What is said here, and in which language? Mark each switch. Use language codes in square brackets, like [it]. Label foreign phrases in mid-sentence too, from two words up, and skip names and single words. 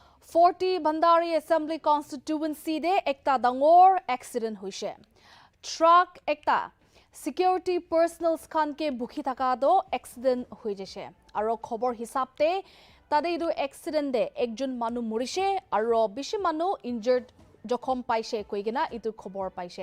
[nag] 40 Bhandari Assembly Constituency de ekta dangor accident hoise. Truck ekta [en] security personals [nag] khan ke bukhi thaka do accident hoi jese. Aro khobor hisab te tade idu accident de ekjon manu morise aro bishi manu injured jokhom paise koigena itu khobor paise.